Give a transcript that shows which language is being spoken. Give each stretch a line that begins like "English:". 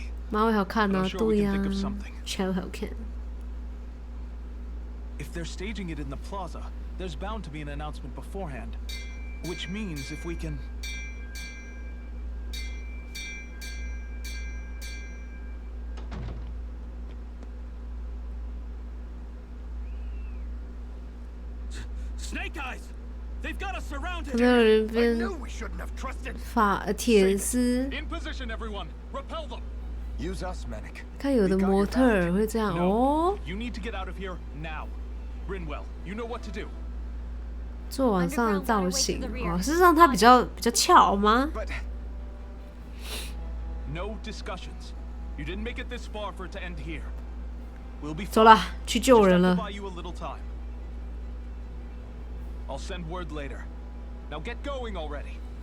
Chinese: 马尾好看啊，对呀，超好看。
English: If they're staging it in the plaza, there's bound to be an announcement beforehand. Which means if we can... Snake Eyes! They've got us surrounded!
Chinese: 看到有人变铁丝。
English: In position, everyone! Repel them! Use us, Manic.
Chinese: 看有的模特儿会这样哦。
English: You need to get out of here now. Rinwell, you know what to do.
Chinese: 做晚上的造型哦，事实上它比较翘吗？
English: No discussions. You didn't make it this far for it to end here. We'll be
Chinese: 走啦，去救人了。
English: buy you a little time. I'll send word later. Now get going already.